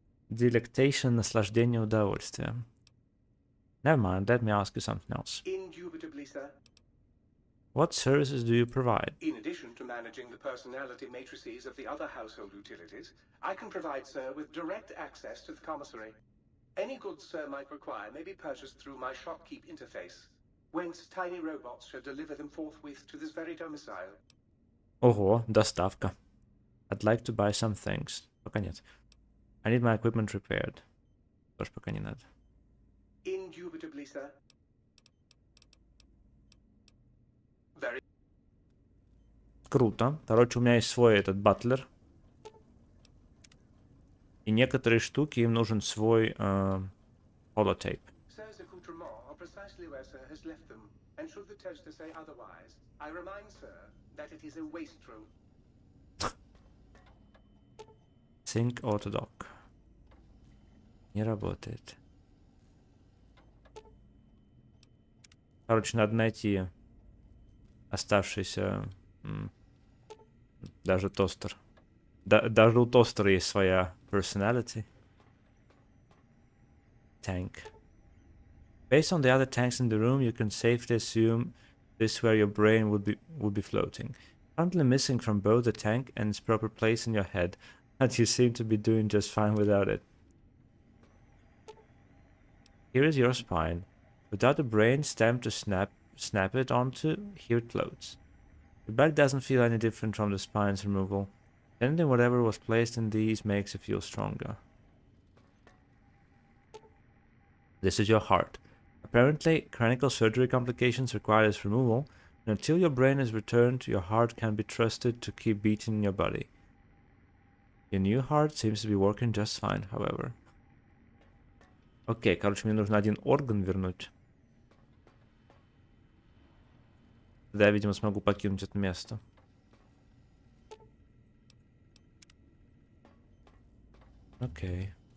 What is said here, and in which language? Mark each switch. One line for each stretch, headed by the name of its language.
Russian: Delectation, наслаждение, удовольствие.
English: Never mind, let me ask you something else. Indubitably, sir. What services do you provide? In addition to managing the personality matrices of the other household utilities, I can provide Sir with direct access to the commissary. Any goods Sir might require may be purchased through my shopkeep interface, whence tiny robots shall deliver them forthwith to this very domicile.
Russian: Ого, доставка.
English: I'd like to buy some things.
Russian: Пока нет.
English: I need my equipment repaired.
Russian: Тоже пока не надо.
English: Indubitably, sir. Very.
Russian: Круто. Короче, у меня есть свой этот батлер. И некоторые штуки им нужен свой holotейп.
English: Sir's accoutrements are precisely where Sir has left them, and should the toaster say otherwise, I remind Sir that it is a wastrel.
Russian: Think Autodoc. Не работает. Короче, надо найти оставшийся даже тостер. Даже у тостера есть своя personality.
English: Tank. Based on the other tanks in the room, you can safely assume this is where your brain would be floating. Currently missing from both the tank and its proper place in your head, but you seem to be doing just fine without it. Here is your spine. Without a brain stem to snap it onto, here it floats. The back doesn't feel any different from the spine's removal. Anything whatever was placed in these makes it feel stronger. This is your heart. Apparently, cranial surgery complications require its removal, and until your brain is returned, your heart can be trusted to keep beating in your body. Your new heart seems to be working just fine, however.
Russian: Окей, короче, мне нужно один орган вернуть. Тогда я, видимо, смогу покинуть это место. Окей.